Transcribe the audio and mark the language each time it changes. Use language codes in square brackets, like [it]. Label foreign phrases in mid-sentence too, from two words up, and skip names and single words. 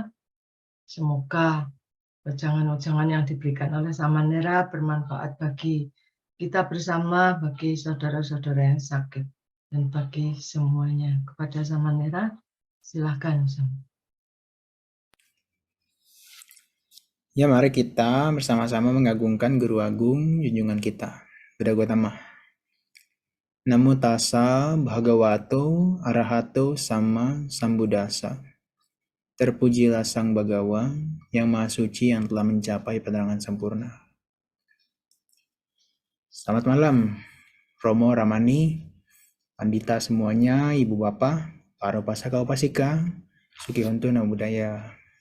[id] Semoga wejangan-wejangan yang diberikan oleh Samanera bermanfaat bagi kita bersama, bagi saudara-saudara yang sakit, dan bagi semuanya. Kepada Samanera, silakan. Ya, mari kita bersama-sama mengagungkan Guru Agung junjungan kita, Buddha Gautama. [pi] Namo tassa bhagavato arahato sama sambuddhassa. [id] Terpujilah Sang Bagawa yang Maha Suci yang telah mencapai penerangan sempurna. Selamat malam, Romo, Ramani, Pandita semuanya, Ibu Bapak, para upasaka upasika, [pi] Sukihonto Namo Buddhaya.